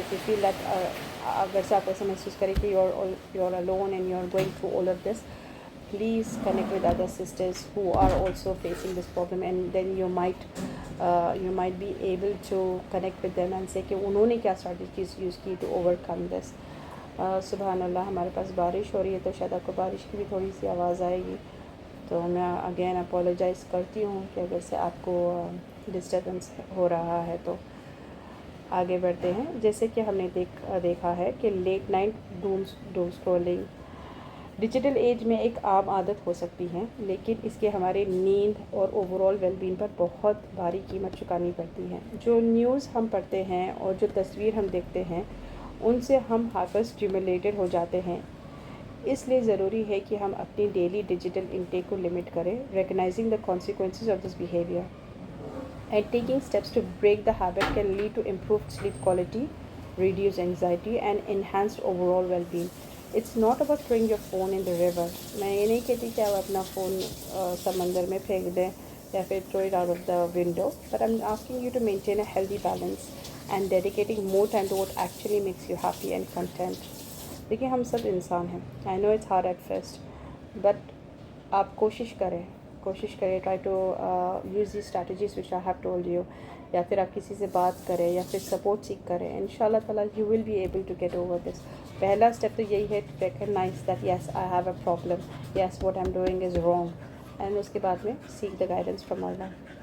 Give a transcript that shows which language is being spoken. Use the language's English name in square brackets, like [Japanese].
[English] if you feel that, [Urdu] اگر سے آپ ایسا محسوس کریں کہ [English] you are alone and you are going through all of this, please connect with other sisters who are also facing this problem, and then you might be able to connect with them and say [Urdu] کہ انہوں نے کیا [English] strategies use کی to overcome this. [Arabic] سبحان اللہ. [Urdu] ہمارے پاس بارش ہو رہی ہے تو شاید آپ کو بارش کی بھی تھوڑی سی آواز آئے گی، تو میں اگین اپولوجائز کرتی ہوں کہ اگر سے آپ کو ڈسٹربنس ہو رہا ہے. تو آگے بڑھتے ہیں. جیسے کہ ہم نے دیکھا ہے کہ لیٹ نائٹ ڈوم اسکرولنگ ڈیجیٹل ایج میں ایک عام عادت ہو سکتی ہے، لیکن اس کے ہمارے نیند اور اوور آل ویل بینگ پر بہت بھاری قیمت چکانی پڑتی ہے. جو نیوز ہم پڑھتے ہیں اور جو تصویر ہم دیکھتے ہیں ان سے ہم ہائپر اسٹیمولیٹڈ ہو جاتے ہیں. اس لیے ضروری ہے کہ ہم اپنی ڈیلی ڈیجیٹل انٹیک کو لمٹ کریں، [English] Recognising the consequences of this behaviour and taking steps to break the habit can lead to improved sleep quality, reduced anxiety and enhanced overall well-being. It's not about throwing your phone in the river. [Urdu] میں یہ نہیں کہتی کہ آپ اپنا phone سمندر میں پھینک دیں [English] یا پھر throw it out of the window, but I'm asking you to maintain a healthy balance and dedicating more time to what actually makes you happy and content. [Urdu] دیکھیے ہم سب انسان ہیں. [English] I know it's hard at first, but [Urdu] آپ کوشش کریں [English] try to use the strategies which I have told you, [Urdu] یا پھر آپ کسی سے بات کریں یا پھر سپورٹ سیکھ کریں. ان شاء اللہ تعالیٰ [English] You will be able to get over this. [Urdu] پہلا اسٹیپ تو یہی ہے [English] to recognise that yes I have a problem, yes what I am doing is wrong, and [Urdu] اس کے بعد میں [English] Seek the guidance from Allah.